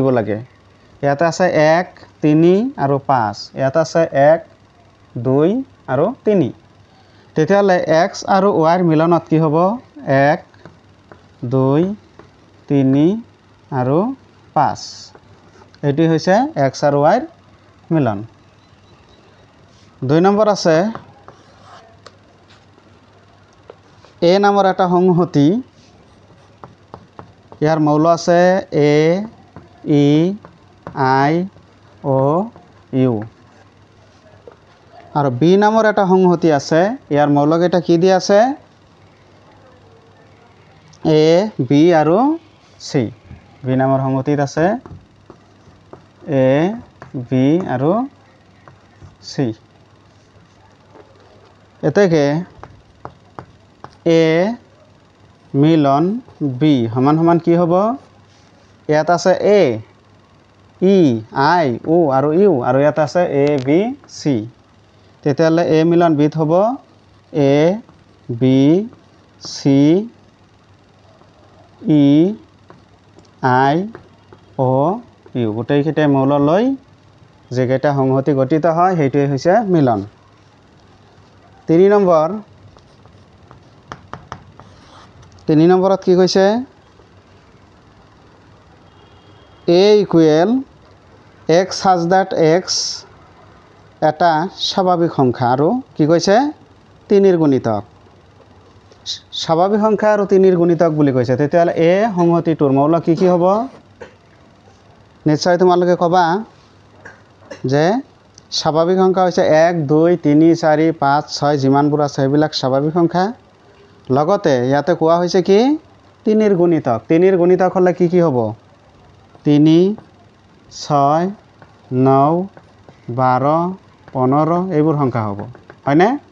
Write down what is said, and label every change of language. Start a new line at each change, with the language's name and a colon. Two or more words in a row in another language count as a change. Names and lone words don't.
Assamese: লাগে ইয়াতে আছে 1 3 আৰু 5 ইয়াতে আছে 1 2 আৰু 3 তেতিয়াহ'লে x আৰু y ৰ মিলনত কি হ'ব 1 2 3 আৰু 5 এটি হৈছে x আৰু y ৰ মিলন 2 নম্বৰ আছে a নামৰ এটা সংহতি ইয়াৰ মৌল আছে a e i o u আৰু b নামৰ এটা সংহতি আছে ইয়াৰ মৌলকেইটা কি দিয়া আছে a b আৰু c b নামৰ সংহতিত আছে a b আৰু c এতেকে a মিলন b সমান সমান কি হ'ব ইয়াত আছে a e i o আৰু u আৰু ইয়াত আছে a b c তেতিয়াহ'লে a মিলন b হ'ব a b c e i o u গোটেইকেইটাই মৌল লৈ যেকেইটা সংহতি গঠিত হয় সেইটোৱে হৈছে মিলন 3 নম্বৰত কি কৈছে
English: a equal x such that x
Assamese: এটা স্বাভাৱিক সংখ্যা আৰু কি কৈছে 3 ৰ গুণিতক স্বাভাৱিক সংখ্যা আৰু 3 ৰ গুণিতক বুলি কৈছে তেতিয়াহ'লে a সংহতিটোৰ মৌল কি কি হ'ব নিশ্চয় তোমালোকে ক'বা যে স্বাভাৱিক সংখ্যা হৈছে 1 2 3 4 5 6 যিমানবোৰ আছে সেইবিলাক স্বাভাৱিক সংখ্যা লগতে ইয়াতে কোৱা হৈছে কি 3 ৰ গুণিতক 3 ৰ গুণিতক হ'লে কি কি হ'ব 3 6 9 12 15 এইবোৰ সংখ্যা হ'ব হয়নে